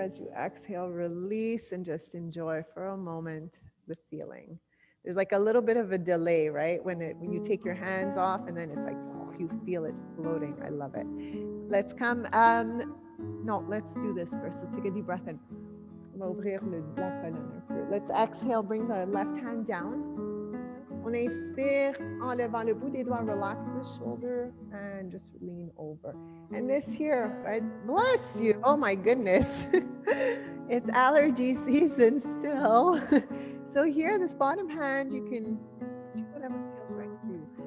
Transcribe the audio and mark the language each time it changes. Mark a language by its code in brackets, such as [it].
[en] As you exhale, release and just enjoy for a moment the feeling. There's like a little bit of a delay, right? When you take your hands off and then it's like, oh, you feel it floating. I love it. Let's come, no, let's do this first. Let's take a deep breath in. [fr] On va ouvrir la colonne un peu. [en] Let's exhale, bring the left hand down. [fr] On inspire, enlevant le bout des doigts, [en] relax the shoulder and just lean over. And this here, right? Bless you. Oh my goodness. It's allergy season still. So here, this bottom hand, you can do whatever feels right for you.